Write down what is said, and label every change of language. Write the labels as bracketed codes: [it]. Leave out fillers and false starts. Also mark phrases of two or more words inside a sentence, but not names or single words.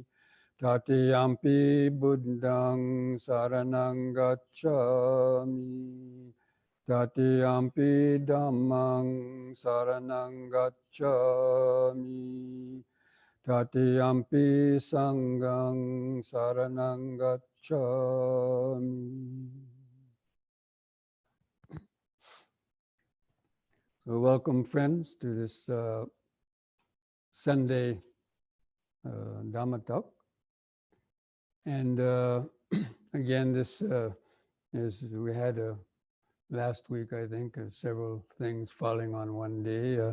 [pi] Tatiyampi buddhang saranang gacchami. Tatiyampi dhammang saranang gacchami. Tatiyampi sanghang saranang gacchami. [en] So welcome, friends, to this Sunday Dhamma talk. And again, this is, we had last week, I think, several things falling on one day.